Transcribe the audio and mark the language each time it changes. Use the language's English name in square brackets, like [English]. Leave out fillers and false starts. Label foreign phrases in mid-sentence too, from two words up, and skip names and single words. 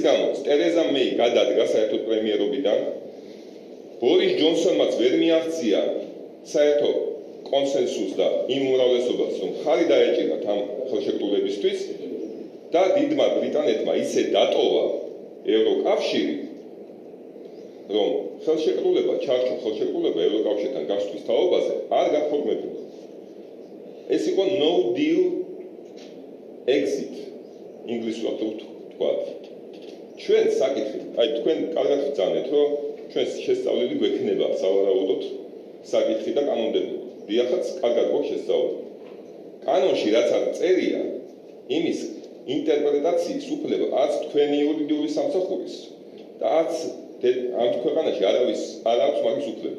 [Georgian] გამოც ტერეზა მეი გადადგა საერთო პრემიერობიდან, ბორის ჯონსონმაც ვერ მიაღწია საერთო კონსენსუსს და იმ უმრავლესობას, რომ ხარი დაეჭირათ ამ ხელშეკრულებისთვის და დიდმა ბრიტანეთმა ისე დატოვა ევროკავშირი, რომ ხელშეკრულება, ჩარჩო ხელშეკრულება ევროკავშირთან გასვლის თაობაზე არ გაფორმებულა. ეს იყო [English] no deal exit [Georgian] ინგლისურად ვთქვათ. ჩვენ საკითხი, თქვენ კარგად ვწანეთ, რომ ჩვენ შესწავლილი გვექნება სავარაუდოდ საკითხი და კანონმდებლობა. დიახაც, კარგად გვაქვს შესწავლილი. კანონში რაც არ წერია, იმის ინტერპრეტაციის უფლება არც თქვენი იურიდიული სამსახურის და არც ამ ქვეყანაში არავის არ აქვს მაგის უფლება.